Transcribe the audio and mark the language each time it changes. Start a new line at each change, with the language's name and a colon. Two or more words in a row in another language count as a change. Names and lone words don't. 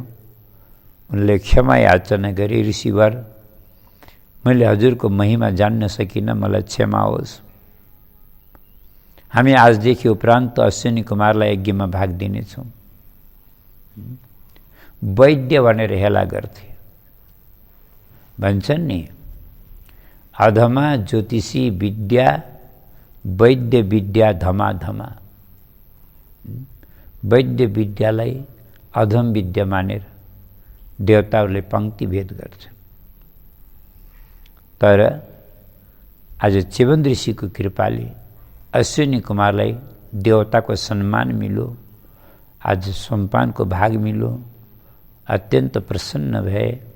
Nepali: उनले क्षमा याचना गरे, ऋषिवर, मैले हजुरको महिमा जान्न सकिनँ, मलाई क्षमा होस्। हामी आजदेखि उपरान्त अश्विनी कुमारलाई यज्ञमा भाग दिनेछौँ। वैद्य भनेर हेला गर्थे। भन्छन् नि,
Sanskrit: अधमा ज्योतिषी विद्या, वैद्य विद्या धमाधमा।
Nepali: वैद्य विद्यालाई अधम विद्या मानेर देवताहरूले पंक्ति भेद गर्छ। तर आज च्यवन ऋषिको कृपाले अश्विनी कुमारलाई देवताको सम्मान मिलो, आज सोमपानको भाग मिलो। अत्यन्त प्रसन्न भए।